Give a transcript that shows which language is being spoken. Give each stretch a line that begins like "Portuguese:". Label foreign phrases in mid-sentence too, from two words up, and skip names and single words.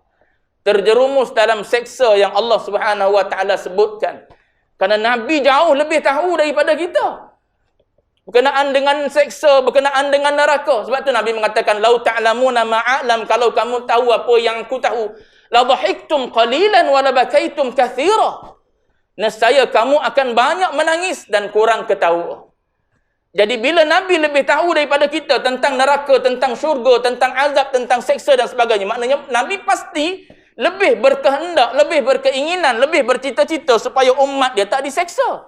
Malay: Terjerumus dalam seksa yang Allah
Arabic: سبحانه وتعالى
Malay: sebutkan. Kerana Nabi jauh lebih tahu daripada kita. Berkenaan dengan seksa, berkenaan dengan neraka. Sebab tu Nabi mengatakan,
Arabic: "لو تعلمون ما أعلم,"
Malay: kalau kamu tahu apa yang aku tahu,
Arabic: "لضحكتم قليلا ولبكيتم كثيرا."
Malay: Nescaya kamu akan banyak menangis dan kurang ketawa. Jadi bila Nabi lebih tahu daripada kita tentang neraka, tentang syurga, tentang azab, tentang seksa dan sebagainya, maknanya Nabi pasti lebih berkehendak, lebih berkeinginan, lebih bercita-cita supaya umat dia tak diseksa.